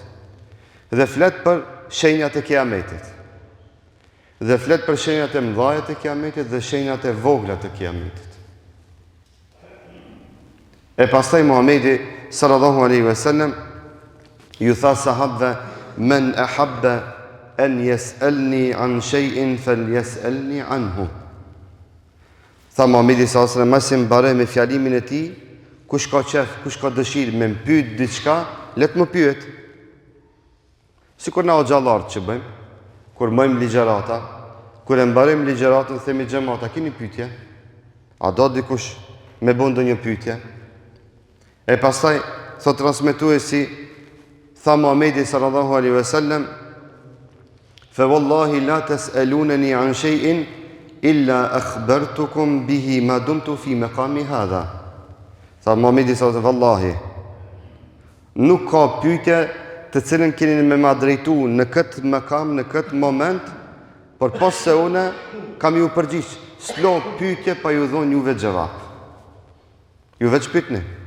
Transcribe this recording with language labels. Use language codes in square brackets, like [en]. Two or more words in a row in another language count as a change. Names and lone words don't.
[sq] Dhe flet për shenjat e kiametit. Dhe flet për shenjat e mëdha të kiametit dhe shenjat e vogla të kiametit. E pastaj Muhamedi [ar] صلى الله عليه وسلم [sq] ju tha sahabëve: [ar] "من أحب أن يسألني عن شيء فليسألني عنه." [sq] Tha Muhamedi [ar] صلى الله عليه وسلم, [sq] masi mbare me fjalimin e tij, kush ka qef, kush ka dëshirë me pyet diçka, le të më pyet. Sikur na o xhallarët që bëjmë, kur bëjmë ligjërata, kur e mbarojmë ligjëratën, themi xhamata, keni pyetje? A do dikush me bën ndonjë pyetje? E pastaj thot transmetuesi, tha Muhamedi [ar] صلى الله عليه وسلم: "فوالله لا تسألونني عن شيء إلا أخبرتكم به ما دمت في مقامي هذا." [sq] Tha Muhamedi [ar] صلى الله عليه وسلم, [sq] vallahi nuk ka pyetje të cilën keni me ma drejtu në këtë makam, në këtë moment, por pas se une kam ju përgjigj, s'lo pyetje pa ju dhon juve gjevap. Ju veç pyetni.